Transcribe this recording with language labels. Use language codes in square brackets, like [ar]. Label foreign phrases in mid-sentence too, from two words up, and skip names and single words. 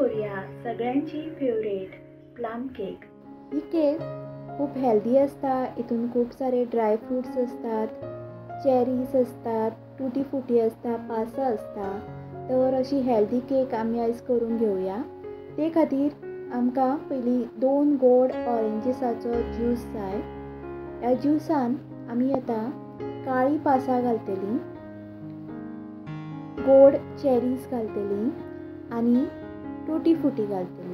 [kok] आपल्या सगळ्यांची फेवरेट प्लम केक। ही केक खूप हेल्दी असता। इतून खूप सारे [en] dry fruits [kok] असतात, चेरीज असतात, टूटी फ्रूटी असता, पासा असता। तर अशी हेल्दी केक आमी आयज करून घेवया। ते खातीर आमकां पयलीं 2 गोड ऑरेंजीसाचो ज्यूस जाय। ह्या ज्यूसान आमी आतां काळी पासा घालतलीं, गोड चेरीज घालतलीं आनी टूटी फ्रूटी घालतलीं।